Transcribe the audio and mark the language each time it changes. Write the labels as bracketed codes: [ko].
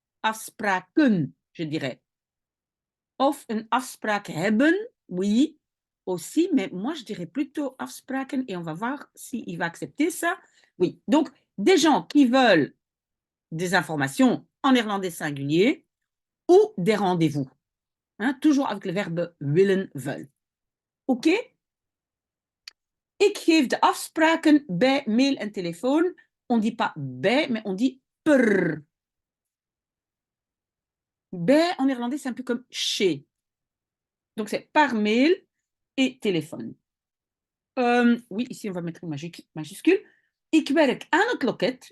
[fr] Afspraken, je dirais. [nl] Of een afspraak hebben, [fr] oui, aussi, mais moi, je dirais plutôt afspraken, et on va voir s'il va accepter ça. Oui, donc, des gens qui veulent des informations en néerlandais singulier, ou des rendez-vous. Hein, toujours avec le verbe willen, veulent. OK? [nl] Ik geef de afspraken bij mail en telefoon. [fr] On dit pas bij, mais on dit per. Bij en néerlandais, c'est un peu comme chez. Donc, c'est par mail et téléphone. Oui, ici, on va mettre une majuscule. [nl] Ik werk aan het loket.